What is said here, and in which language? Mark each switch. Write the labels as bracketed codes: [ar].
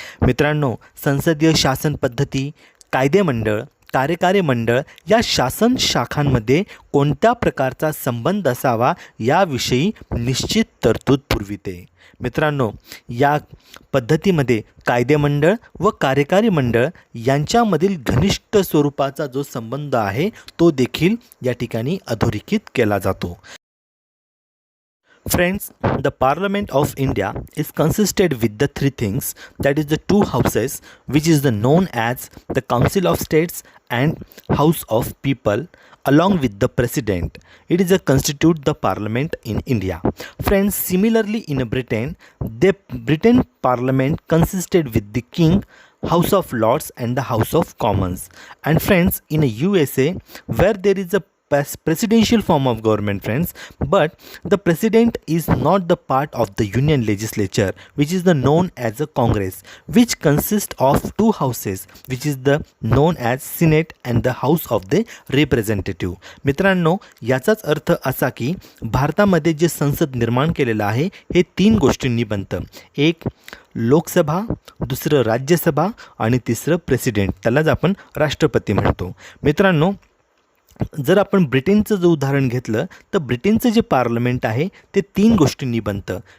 [mr] मित्रांनो, संसदीय शासन पद्धती, कायदेमंडळ, कार्यकारी मंडळ या शासन शाखांमध्ये कोणत्या प्रकारचा संबंध असावा याविषयी निश्चित तरतूद पुरविते. मित्रांनो, या पद्धतीमध्ये कायदेमंडळ व कार्यकारी मंडळ यांच्यामधील घनिष्ठ स्वरूपाचा जो संबंध आहे तो देखील या ठिकाणी अधोरेखित केला जातो. [en] Friends, the Parliament of India is consisted with the three things, that is the two houses which is known as the Council of States and House of People along with the President. It is a constitute the Parliament in India. Friends, similarly in Britain, the Britain Parliament consisted with the King, House of Lords and the House of Commons. And friends, in a USA where there is a presidential form of government, friends, but the president is not the part of the union legislature which is the known as a congress, which consists of two houses which is the known as senate and the house of the representative. [mr] मित्रांनो, याचाच अर्थ असा की भारतामध्ये जे संसद निर्माण केलेलं आहे हे तीन गोष्टींनी बनतं. एक लोकसभा, दुसरं राज्यसभा आणि तिसरं प्रेसिडेंट, त्यालाच आपण राष्ट्रपती म्हणतो. मित्रांनो, जर आपण ब्रिटनचं जर उदाहरण घेतलं तर ब्रिटनचं जे पार्लमेंट आहे ते तीन गोष्टींनी बनतं.